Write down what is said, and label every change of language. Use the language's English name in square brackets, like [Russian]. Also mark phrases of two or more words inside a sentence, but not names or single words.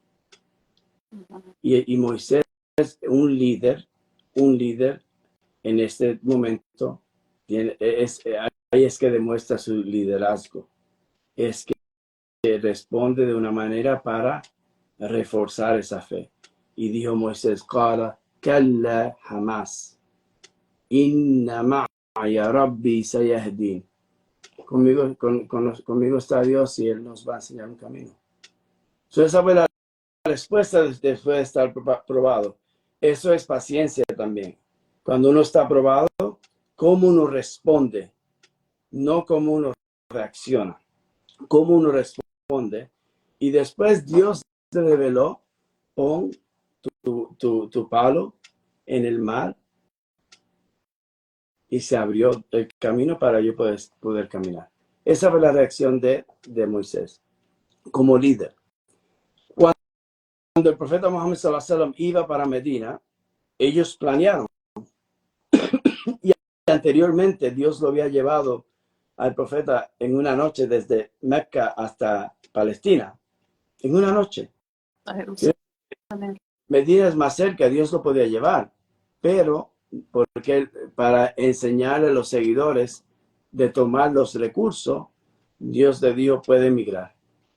[Spanish] Y Moisés es un líder en este momento, ahí es que demuestra su liderazgo. Es que responde de una manera para reforzar esa fe. Y dijo Moisés, [Arabic] قال، كلا jamás. إن معي ربي سيهدين. [Spanish] Conmigo está Dios y Él nos va a enseñar un camino. Esa fue la respuesta después de estar probado. Eso es paciencia también. Cuando uno está probado, cómo uno responde, no cómo uno reacciona, cómo uno responde. Y después Dios te reveló, pon tu palo en el mar y se abrió el camino para yo poder caminar. Esa fue la reacción de Moisés como líder. Cuando el profeta Muhammad [Arabic] صلى الله عليه وسلم [Spanish] iba para Medina, ellos planearon. Y anteriormente Dios lo había llevado al profeta en una noche desde Mecca hasta Palestina. En una noche. Medina es más cerca, Dios lo podía llevar, pero porque para enseñarle a los seguidores de tomar los recursos, Dios le dijo, puede emigrar.